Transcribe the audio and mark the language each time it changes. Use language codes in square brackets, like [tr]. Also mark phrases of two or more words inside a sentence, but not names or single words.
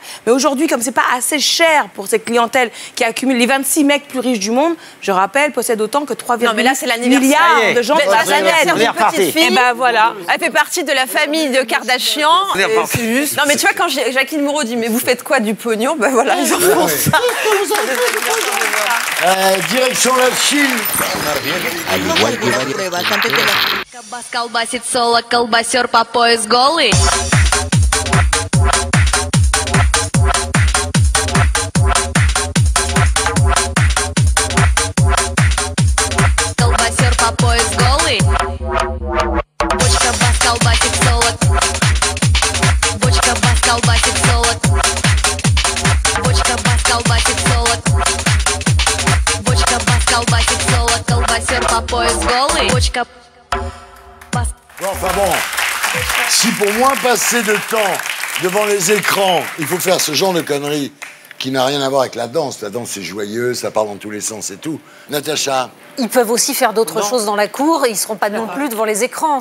[fr] Mais aujourd'hui, comme c'est pas assez cher pour cette clientèle qui accumule les 26 mecs plus riches du monde, je rappelle, possèdent autant que 3,8 milliards de gens sur la planète. Petite fille, et ben voilà. Elle fait partie de la famille de Kardashian. C'est juste. Non, mais tu vois, quand Jacqueline Moreau dit mais vous faites quoi du pognon? Ben voilà, ils en font ça. Direction la Chine. [ru] Колбасит соло, колбасер по пояс голый. Колбасер по пояс голый. Бочка бас колбасит соло. Бочка бас колбасит соло. Бочка бас колбасит соло. Бочка бас колбасит соло. Колбасер по пояс голый. Бочка. [fr] Enfin bon, si pour moins passer de temps devant les écrans, il faut faire ce genre de conneries qui n'a rien à voir avec la danse. La danse, c'est joyeux, ça part dans tous les sens et tout. Natacha? Ils peuvent aussi faire d'autres choses dans la cour et ils ne seront pas non plus devant les écrans.